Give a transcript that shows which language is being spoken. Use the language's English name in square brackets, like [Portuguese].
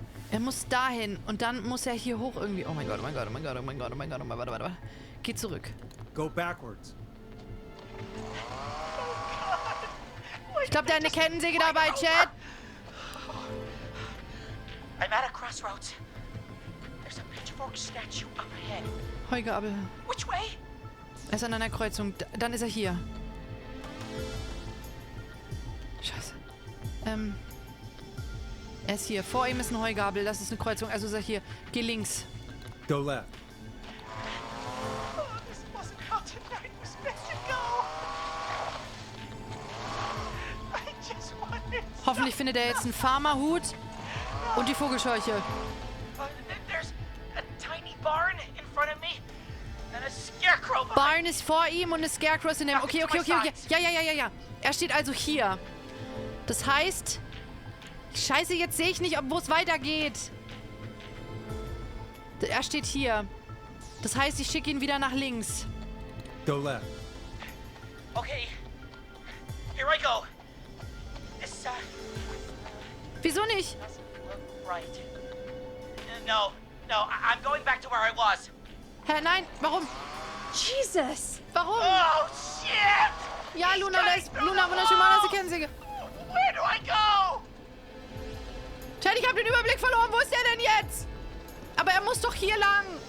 [German] Er muss dahin. Und dann muss er hier hoch irgendwie. Oh mein Gott, oh mein Gott, oh mein Gott, oh mein Gott, oh mein Gott, oh mein Gott, warte. Geh zurück. [English] Go backwards. [German] Ich glaube, der hat eine Kettensäge dabei, Chat. [English] I'm at a crossroads. There's a pitchfork statue up ahead. [German] Heugabel. [English] Which way? [German] Er ist an einer Kreuzung. Dann ist er hier. Scheiße. Er ist hier. Vor ihm ist ein Heugabel. Das ist eine Kreuzung. Also ist er hier. Geh links. [English] Go left. Oh, this wasn't how tonight was meant to go. I just wanted [German] Hoffentlich findet er jetzt einen Farmerhut und die Vogelscheuche. [English] There's a tiny barn in front of me and a scarecrow behind. [German] Barn ist vor ihm und eine Scarecrow ist in dem... Okay. Ja. Er steht also hier. Das heißt... Scheiße, jetzt sehe ich nicht, wo es weitergeht. Er steht hier. Das heißt, ich schicke ihn wieder nach links. [English] Go left. Okay. Here I go. This, [German] Wieso nicht? [English] doesn't look right. No, I'm going back to where I was. [German] Hä, nein, warum? [English] Jesus! [German] Warum? [English] Oh, shit! [German] Ja, Luna, wunderschön, mal das Kettensäge. Where do I go? Chat, ich habe den Überblick verloren. Wo ist der denn jetzt? Aber er muss doch hier lang.